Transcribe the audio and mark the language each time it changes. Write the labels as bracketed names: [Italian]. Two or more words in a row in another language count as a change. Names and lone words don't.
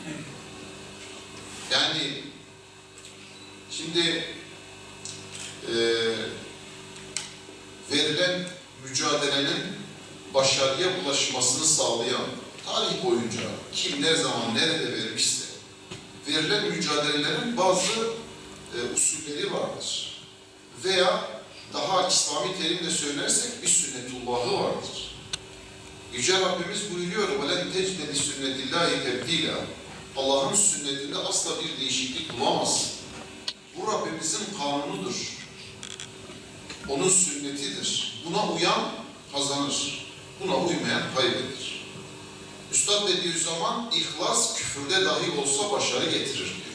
[Turkish] Yani şimdi verilen mücadelenin başarıya ulaşmasını sağlayan, tarih boyunca kim ne zaman nerede vermişse verilen mücadelelerin bazı usulleri vardır. Veya daha İslami terimle söylersek bir sünnetullahı vardır. Yüce Rabbimiz buyuruyor [Arabic] وَلَنْ تَجْدَ لِسُنَّةِ اللّٰهِ تَبْدِيلًا [Turkish] Allah'ın sünnetinde asla bir değişiklik bulamazsın. Bu Rabbimizin kanunudur. Onun sünnetidir. Buna uyan kazanır. Buna uymayan kaybeder. Üstad dediği zaman ihlas küfürde dahi olsa başarı getirir diyor.